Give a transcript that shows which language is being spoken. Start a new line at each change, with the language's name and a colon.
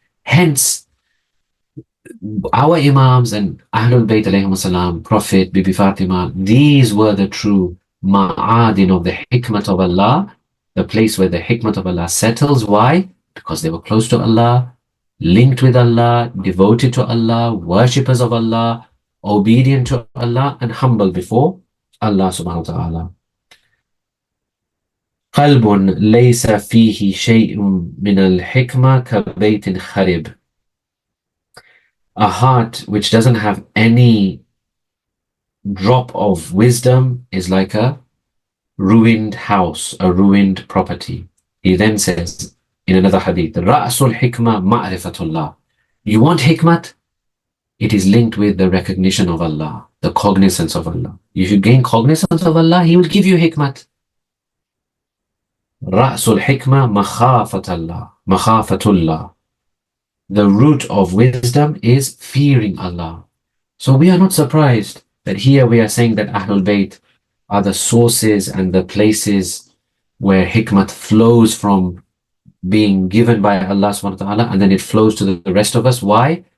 English: Hence, our Imams and Ahlul Bayt alayhim salam, Prophet, Bibi Fatima, these were the true ma'adin of the hikmah of Allah, the place where the hikmah of Allah settles. Why? Because they were close to Allah, linked with Allah, devoted to Allah, worshippers of Allah, obedient to Allah, and humble before Allah subhanahu wa ta'ala.
Arabic: قلب ليس فيه شيء من الحكمة كبيت خرب.
English: A heart which doesn't have any drop of wisdom is like a ruined house, a ruined property. He then says in another hadith,
Arabic: رأس الحكمة معرفة الله.
English: You want hikmat? It is linked with the recognition of Allah, the cognizance of Allah. If you gain cognizance of Allah, He will give you hikmat.
Arabic: رأس الحكمة مخافة الله, مخافة الله.
English: The root of wisdom is fearing Allah. So we are not surprised that here we are saying that Ahlul Bayt are the sources and the places where hikmat flows from being given by Allah subhanahu wa ta'ala, and then it flows to the rest of us. Why?